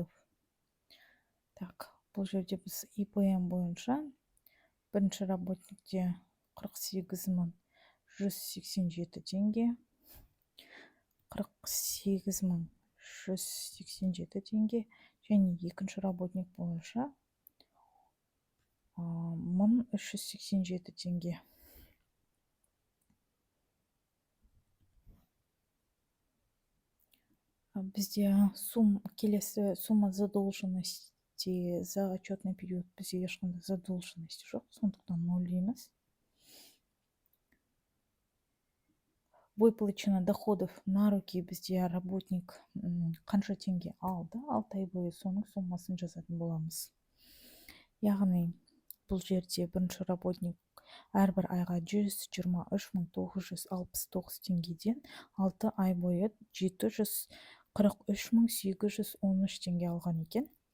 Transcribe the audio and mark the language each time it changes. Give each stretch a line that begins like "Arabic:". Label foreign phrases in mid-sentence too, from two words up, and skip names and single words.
Kazakh: Так, бұл жерде біз ИПМ бойынша бірінші работникте 48.187 теңге, 48.187 теңге, және екінші работник бойынша 1387 теңге. Бізде келесі
Russian: сумма задолженности за отчетный период
Kazakh: бізде ешқандай задолженности жоқ, сондықтан 0 дейміз.
Russian: Выплачено доходов на руки
Kazakh: бізде работник қанша теңге алды, 6 ай бойы соның суммасын жазатын боламыз. Яғни бұл жерде бірінші работник әрбір айға 123.969 теңгеден 6 ай бойы 743.813 теңге алған екен.